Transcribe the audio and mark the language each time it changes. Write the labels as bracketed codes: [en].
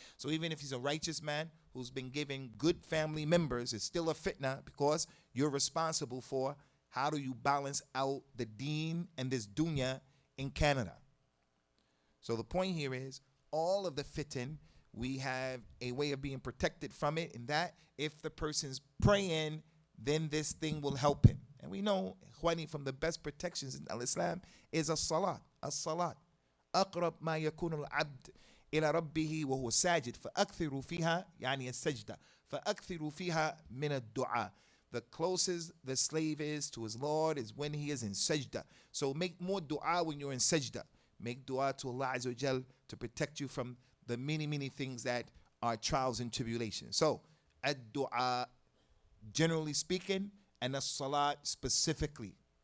[en] So even if he's a righteous man who's been given good family members, it's still a fitna because you're responsible for how do you balance out the deen and this dunya in Canada. So the point here is all of the fitan, we have a way of being protected from it, in that if the person's praying, then this thing will help him. And we know, Ikhwani, from the best protections in Al-Islam is as-salat. As-salat. [ar] أقرب ما يكون العبد إلى ربه وهو ساجد فأكثروا فيها يعني السجدة فأكثروا فيها من الدعاء. [en] The closest the slave is to his Lord is when he is in sajda. So make more dua when you're in sajda. Make dua to Allah Azza wa Jal to protect you from the many things that are trials and tribulations. So, ad-dua, generally speaking, and as-salat specifically.